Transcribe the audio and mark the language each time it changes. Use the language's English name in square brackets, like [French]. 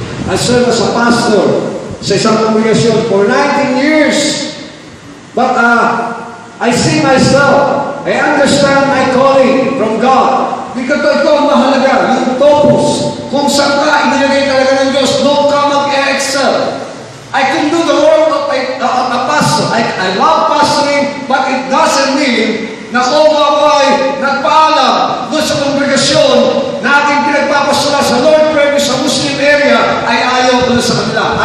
[English] I served as a pastor [Filipino] sa isang [English] congregation for 19 years. But I see myself, I understand my calling from God. [Filipino] Because ito ang mahalaga, yung topos. Kung saan ka, inilagay talaga ng Diyos, doon ka mag-excel. [English] I can do the work of a pastor. I love pastoring, but it doesn't mean [Filipino] na kung ako ay nagpaalam doon sa kongregasyon na ating pinagpapasura sa Lord Prayer sa Muslim area, ay ayaw doon sa kanila.